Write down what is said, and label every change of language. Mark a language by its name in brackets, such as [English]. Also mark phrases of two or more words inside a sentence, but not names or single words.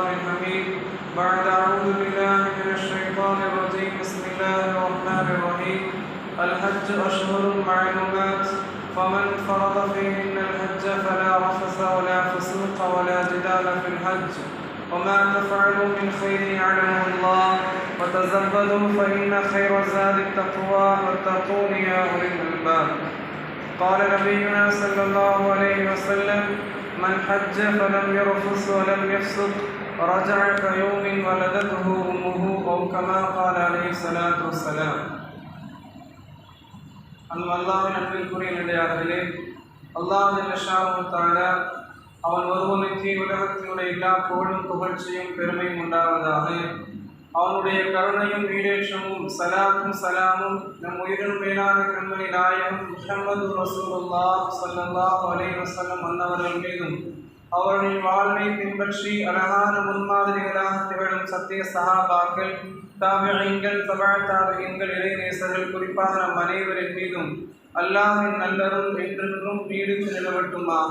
[Arabic] الحميد بعد أعوذ بالله من الشيطان الرجيم بسم الله الرحمن الرحيم الحج أشهر معلومات فمن فرض فيهن الحج فلا رفث ولا فسوق ولا جدال في الحج وما تفعلوا من خير يعلمه الله وتزودوا فإن خير الزاد التقوى واتقون يا أولي الألباب. قال نبينا صلى الله عليه وسلم من حج فلم يرفث ولم يفسق رجع كيوم ولدته أمه أو كما قال عليه الصلاة والسلام. [Tamil] அல்லாஹ்வின் அன்பிற்குரிய நிலையார்களே, அல்லாஹ் [Arabic] جل شأنه تعالى [Tamil] அவன் ஒருவனுக்கு உலகத்தினுடைய எல்லா புகழும் புகழ்ச்சியும் பெருமையும் உண்டாவதாக. அவனுடைய கருணையும் ஈடேற்றமும் சலாத்தும் சலாமும் நம் உயிரினும் மேலான கண்மணி நாயகம் முஹம்மது ரசூலுல்லாஹ் [Arabic] صلى الله عليه وسلم [Tamil] அன்னவர்கள் மீதும் அவர்களின் வாழ்வை பின்பற்றி அழகான முன்மாதிரிகளாக திகழும் சத்திய சஹாபாக்கள், தாபிஈன்கள், தபஅ தாபிஈன்கள், இறைநேசர்கள், குறிப்பாக நம் அனைவரின் மீதும் அல்லாஹ்வின் நல்லருள் என்றென்றும் நீடித்து நிலவட்டுமாக.